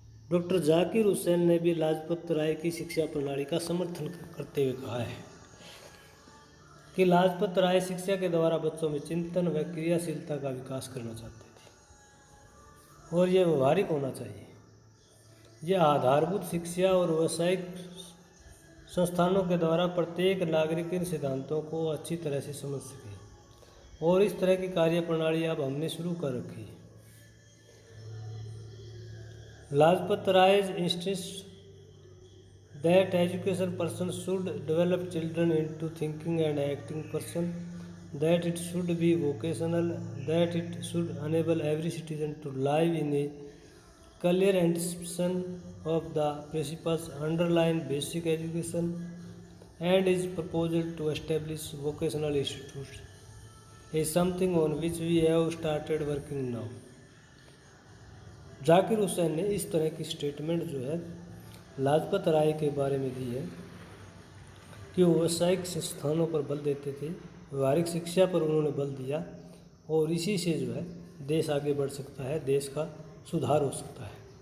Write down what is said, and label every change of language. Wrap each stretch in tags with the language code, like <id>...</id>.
<hi>Doctor Zakir Hussain ने भी लाजपत राय की शिक्षा प्रणाली का समर्थन करते हुए कहा है कि लाजपत राय शिक्षा के द्वारा बच्चों में चिंतन व क्रियाशीलता का विकास करना चाहते थे और यह व्यवहारिक होना चाहिए। यह आधारभूत शिक्षा और व्यावसायिक संस्थानों के द्वारा प्रत्येक नागरिक इन सिद्धांतों को अच्छी तरह से समझ सके और इस तरह की कार्य प्रणाली अब हमने शुरू कर रखी है।</hi> <en>Lajpat Rai insist that education person should develop children into thinking and acting person, that it should be vocational, that it should enable every citizen to live in a clear anticipation of the principles underlying basic education, and his proposal to establish vocational institutes is something on which we have started working now.</en> <hi>Zakir Hussain ने इस तरह की statement जो है लाजपत राय के बारे में दी है कि वो व्यावसायिक संस्थानों पर बल देते थे, व्यवहारिक शिक्षा पर उन्होंने बल दिया और इसी से जो है देश आगे बढ़ सकता है, देश का सुधार हो सकता है।</hi>